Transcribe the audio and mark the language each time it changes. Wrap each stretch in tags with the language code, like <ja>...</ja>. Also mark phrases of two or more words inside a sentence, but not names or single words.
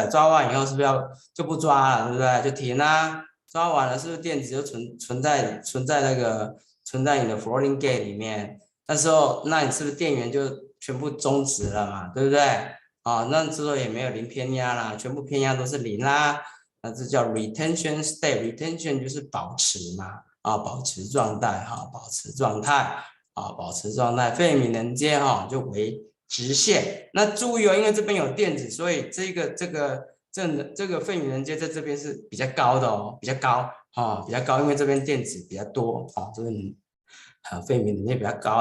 <zh>抓完以后是不是就不抓了，对不对？就停抓完了是不是电子就存在你的</zh> <en>floating gate</en> <zh>里面？那时候那你是不是电源就全部终止了嘛？对不对？那之后也没有零偏压啦，全部偏压都是0啦。那这叫</zh> <en>retention state，</en> <zh>retention 就是保持嘛保持状态保持状态，费米能阶就为直线。那注意因为这边有电子，所以这个费米能阶在这边是比较高的比较高，因为这边电子比较多这边费米能阶比较高。</zh>